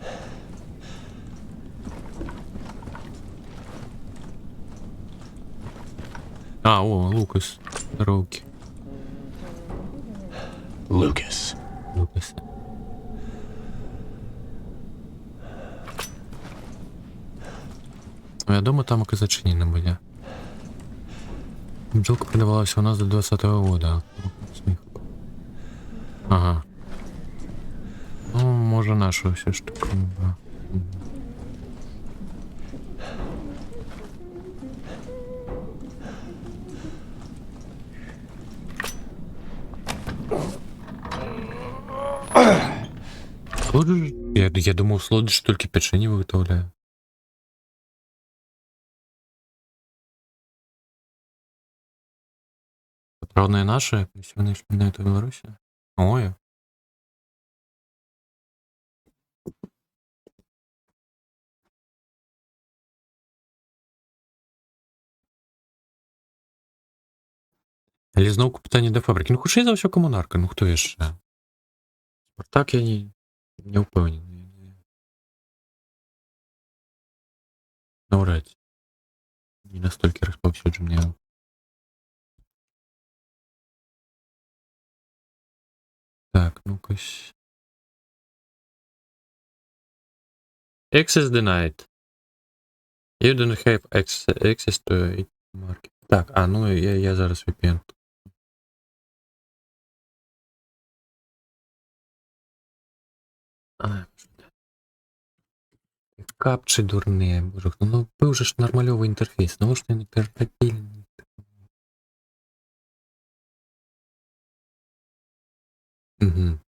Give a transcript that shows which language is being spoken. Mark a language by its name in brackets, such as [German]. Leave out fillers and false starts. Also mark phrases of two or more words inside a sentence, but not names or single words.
[Russian] А, о, Лукас. Здоровки. Lucas. Лукас. [Belarusian] Вядома, тамак і зачынены былі. [Russian] Бджолка продавалась у нас до 20-го года. [Ukrainian] Ага. Ну, може наша все ж таки. [Russian] Да. Слодж? Я думал, Слодж только печенье виготовляє. Правда, наши, если вони ж на это Беларуси. Ой. [Belarusian] Але зноўку пытанне да фабрыкі. Ну, хутчэй за ўсё камунарка. Ну, хто яшчэ? Спартак я не ўпэўнены. Наўрад ці. Не настолькі распаўсюджаны. Так, ну-ка. [English] Access denied. You don't have access to it market. [Belarusian] Так, ну я зараз VPN. Капчы дурныя, боже. Ну, быў же ж нармалёвы інтэрфейс. Навошта яны перапілі? Угу.